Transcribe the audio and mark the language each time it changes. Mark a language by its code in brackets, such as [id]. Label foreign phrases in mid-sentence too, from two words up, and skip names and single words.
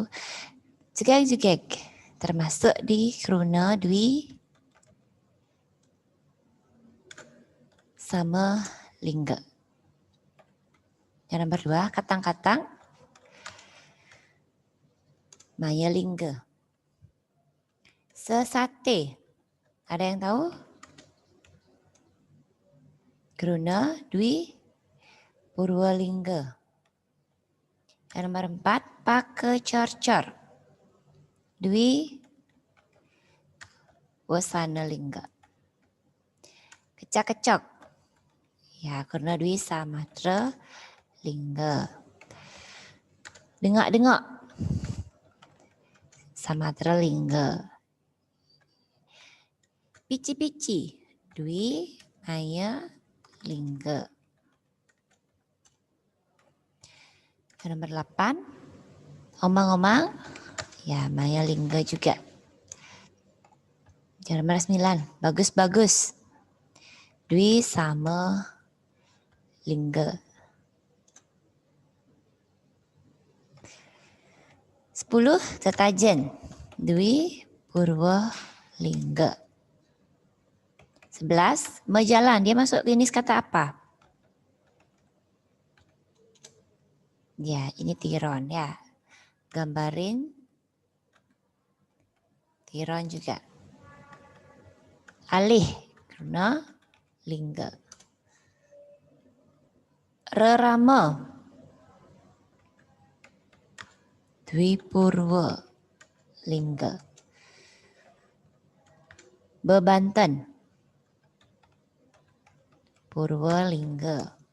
[id] Jegek-jegek termasuk di kruna dwi sama lingga. Yang nomor 2, katang-katang maya lingga. Sesate. Ada yang tahu? Kruna dwi purwalingga. Yang nomor 4, pakecorcor. Dwi wasana lingga. Kecak-kecok. Ya, karena dwi samatra lingga. Dengak-dengak. Samatra lingga. Pici-pici. Dwi maya lingga. Yang nomor 8. Omang-omang. Ya, maya lingga juga. Yang nomor 9. Bagus-bagus. Dwi sama lingga. 10. Tetajen. Dwi purwa lingga. 11. Mejalan. Dia masuk jenis kata apa? Ya, ini tiron ya. Gambarin tiron juga. Alih karena lingga. Rerama. Dwi purwa lingga. Bebanten. Purwa lingga.